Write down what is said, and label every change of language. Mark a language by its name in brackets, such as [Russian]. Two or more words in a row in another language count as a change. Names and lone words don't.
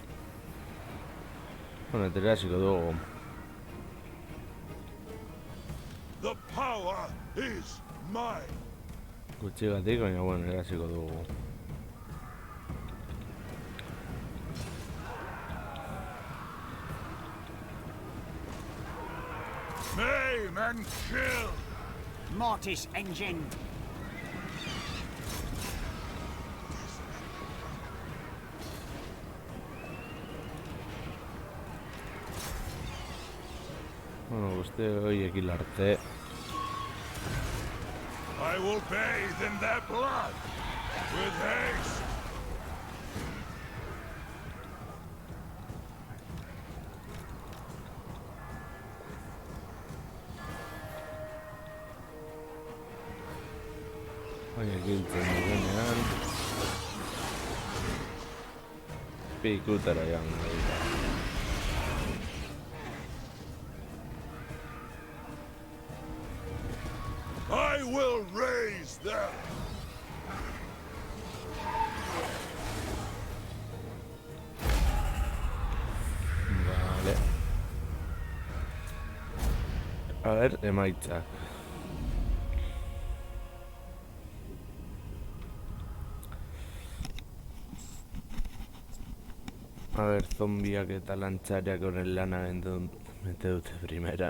[Basque] Bueno, eta hasiko dugu. [English] The power is mine. [Basque] Gutxigatik, baina bueno, erasiko dugu. [English] Maim and kill. Mortis engine. [Basque] Bueno, guzti horiekin arte. [English] I will bathe in their blood with haste. [Basque] Horiek hiltzen dugunean. Pikutara joan dira. [English] I will raise them. [Basque] Vale. [Spanish] A ver, [Basque] emaitzak. [Spanish] A ver, [Basque] zombiak eta lantzariak horren lana bete dute primeran.